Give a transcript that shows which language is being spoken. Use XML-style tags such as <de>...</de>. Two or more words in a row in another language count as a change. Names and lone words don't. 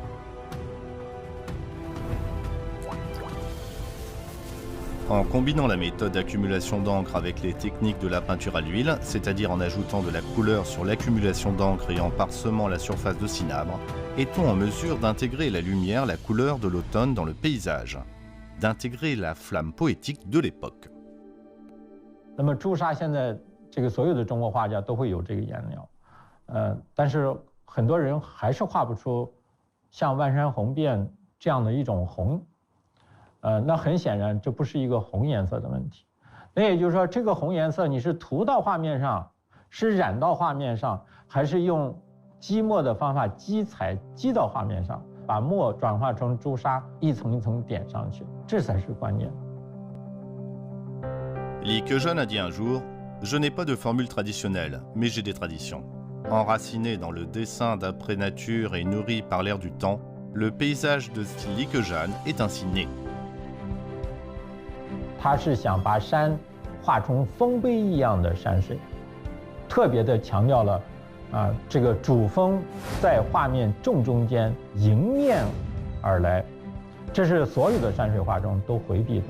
<fr>En combinant la méthode d'accumulation d'encre avec les techniques de la peinture à l'huile, c'est-à-dire en ajoutant de la couleur sur l'accumulation d'encre et en parsemant la surface de cinabre, est-on en mesure d'intégrer la lumière, la couleur de l'automne dans le paysage, d'intégrer la flamme poétique de l'époque.</fr> <zh>那么朱砂现在这个所有的中国画家都会有这个颜料，但是很多人还是画不出像万山红遍这样的一种红。那很显然，这不是一个红颜色的问题。那也就是说，这个红颜色你是涂到画面上，是染到画面上，还是用积墨的方法积彩积到画面上，把墨转化成朱砂，一层一层点上去，这才是关键。</zh> <fr>Li Keqian a dit un jour: « Je n'ai pas de formule traditionnelle, mais j'ai des traditions. Enraciné dans le dessin d'après nature et nourri par l'air du temps, le paysage de style Li Keqian est ainsi né. »</fr> <zh>他是想把山画成丰碑一样的山水，特别的强调了这个主峰在画面正中间迎面而来，这是所有的山水画中都回避的。</zh>